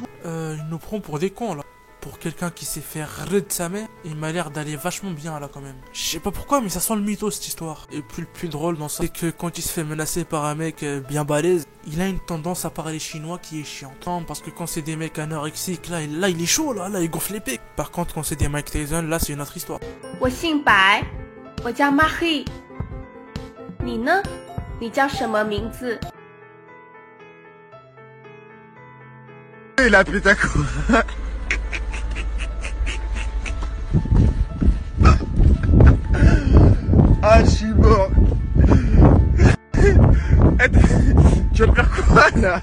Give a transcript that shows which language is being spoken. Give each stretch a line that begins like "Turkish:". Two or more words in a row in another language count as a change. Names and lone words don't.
French: Il nous prend pour des cons là. Pour quelqu'un qui s'est fait raider de sa mère, il m'a l'air d'aller vachement bien là quand même. Je sais pas pourquoi, mais ça sent le mytho cette histoire. Et puis le plus drôle dans ça, c'est que quand il se fait menacer par un mec bien balèze, il a une tendance à parler chinois qui est chiante. Non, parce que quand c'est des mecs anorexiques, là il est chaud là, il gonfle les pics. Par contre, quand c'est des Mike Tyson, là c'est une autre histoire.
Chinese: 我姓白，我叫 Marie。你呢？你叫什么名字？
French: Et la putain quoi. Ah, je suis mort. Tu vas me faire quoi là?